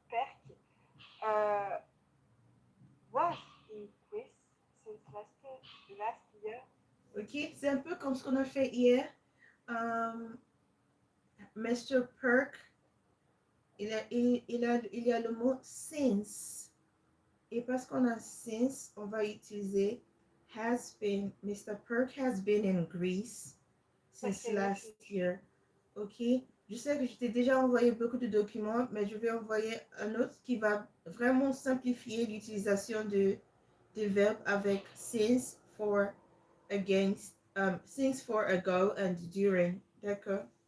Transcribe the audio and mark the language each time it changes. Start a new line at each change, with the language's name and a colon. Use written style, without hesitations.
English: Perk was in quiz since last year.
French: Ok, c'est un peu comme ce qu'on a fait hier. Mr. Perk, il y a le mot since. Et parce qu'on a since, on va utiliser has been. Mr.
English: Perk has been in Greece since last year.
French: Ok, je sais que je t'ai déjà envoyé beaucoup de documents, mais je vais envoyer un autre qui va vraiment simplifier l'utilisation des verbes avec since, for, against, since, for, ago and during. D'accord?